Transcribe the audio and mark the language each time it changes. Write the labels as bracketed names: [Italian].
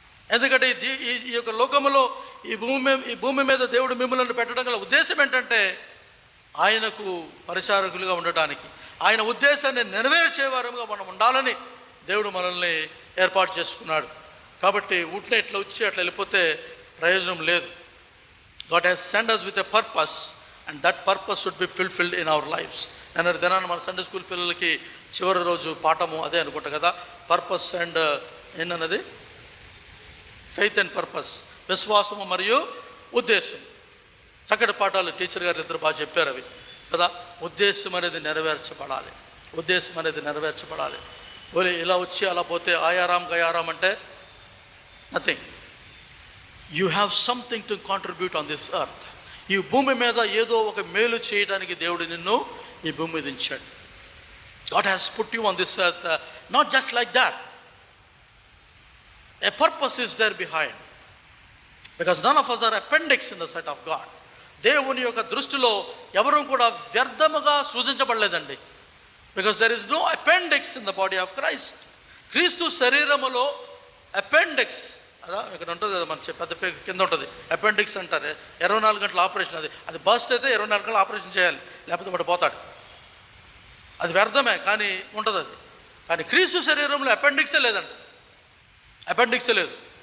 [Telugu] ఎందుకంటే ఈ యొక్క లోకములో ఈ భూమి మీద దేవుడు మిమ్మల్ని పెట్టడం గల ఉద్దేశం ఏంటంటే ఆయనకు పరిచారకులుగా ఉండటానికి, ఆయన ఉద్దేశాన్ని నెరవేర్చేవారుగా మనం ఉండాలని దేవుడు మనల్ని ఏర్పాటు చేసుకున్నాడు. కాబట్టి ఊటిని ఇట్లా వచ్చి అట్లా వెళ్ళిపోతే ప్రయోజనం లేదు. [English] God has sent us with a purpose and that purpose should be fulfilled in our lives. [Telugu] నేను దినాన్ని మన సండే స్కూల్ పిల్లలకి చివరి రోజు పాఠము అదే అనుకుంటా కదా, పర్పస్ అండ్ ఏంటన్నది ఫెయిత్ అండ్ పర్పస్, విశ్వాసము మరియు ఉద్దేశం. చక్కటి పాఠాలు టీచర్ గారు ఇద్దరు బాగా చెప్పారు అవి కదా. ఉద్దేశం అనేది నెరవేర్చబడాలి, ఉద్దేశం అనేది నెరవేర్చబడాలి. ఓలే ఇలా వచ్చి అలా పోతే ఆయారాం గయారాం అంటే nothing. [English] You have something to contribute on this earth. [Telugu] ఈ భూమి మీద ఏదో ఒక మేలు చేయడానికి దేవుడు నిన్ను ఈ భూమి మీద ఉంచాడు. [English] God has put you on this earth not just like that. A purpose is there behind, because none of us are appendix in the sight of God. [Telugu] దేవుని యొక్క దృష్టిలో ఎవరూ కూడా వ్యర్థముగా సృజించబడలేదండి. [English] because there is no appendix in the body of Christ. [Telugu] క్రీస్తు శరీరములో appendix అదా ఇక్కడ ఉంటుంది కదా, మన పెద్ద కింద ఉంటుంది అపెండిక్స్ అంటారు. 24 గంటల ఆపరేషన్, అది బస్ట్ అయితే 24 గంటల ఆపరేషన్ చేయాలి, లేకపోతే వాడు పోతాడు. అది వ్యర్థమే, కానీ ఉంటుంది అది. కానీ క్రీస్తు శరీరంలో అపెండిక్సే లేదండి, అపెండిక్సే లేదు.